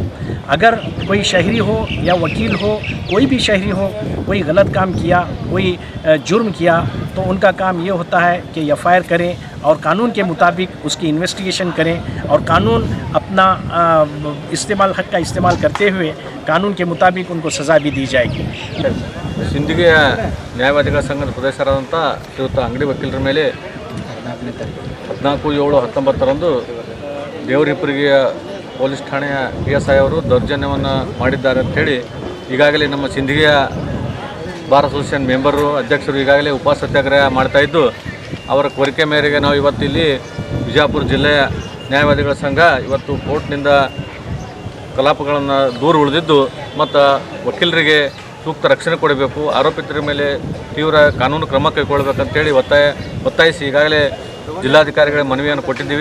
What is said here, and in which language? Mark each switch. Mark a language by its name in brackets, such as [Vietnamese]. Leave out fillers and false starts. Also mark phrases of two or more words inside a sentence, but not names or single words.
[Hindi] अगर कोई शहरी हो या वकील हो, कोई भी शहरी हो, कोई गलत काम किया, कोई जुर्म किया, तो उनका काम ये होता है कि FIR करें और कानून के मुताबिक उसकी इन्वेस्टिगेशन करें और कानून अपना इस्तेमाल हक का इस्तेमाल करते हुए कानून के मुताबिक उनको सज़ा भी दी जाएगी। [Kannada] ಸಿಂದಗಿಯ ನ್ಯಾಯವಾದಿಗಳ ಸಂಘದ ಸದಸ್ಯರಾದಂಥ ಶ್ರೀಯುತ ಅಂಗಡಿ ವಕೀಲರ ಮೇಲೆ 14/7/2019 ದೇವರಿಪ್ಪರ್ಗಿಯ ಪೊಲೀಸ್ ಠಾಣೆಯ PSI ಅವರು ದೌರ್ಜನ್ಯವನ್ನು ಮಾಡಿದ್ದಾರೆ ಅಂಥೇಳಿ ಈಗಾಗಲೇ ನಮ್ಮ ಸಿಂದಗಿಯ [English] bar association [Kannada] ಮೆಂಬರು ಅಧ್ಯಕ್ಷರು ಈಗಾಗಲೇ ಉಪವಾಸ ಸತ್ಯಾಗ್ರಹ ಮಾಡ್ತಾಯಿದ್ದು, ಅವರ ಕೋರಿಕೆ ಮೇರೆಗೆ ನಾವು ಇವತ್ತಿಲ್ಲಿ ಬಿಜಾಪುರ ಜಿಲ್ಲೆಯ ನ್ಯಾಯವಾದಿಗಳ ಸಂಘ ಇವತ್ತು ಕೋರ್ಟ್ನಿಂದ ಕಲಾಪಗಳನ್ನು ದೂರ ಉಳಿದಿದ್ದು ಮತ್ತು ವಕೀಲರಿಗೆ ಸೂಕ್ತ ರಕ್ಷಣೆ ಕೊಡಬೇಕು, ಆರೋಪಿತರ ಮೇಲೆ ತೀವ್ರ ಕಾನೂನು ಕ್ರಮ ಕೈಗೊಳ್ಳಬೇಕಂತೇಳಿ ಒತ್ತಾಯಿಸಿ ಈಗಾಗಲೇ ಜಿಲ್ಲಾಧಿಕಾರಿಗಳಿಗೆ ಮನವಿಯನ್ನು ಕೊಟ್ಟಿದ್ದೀವಿ.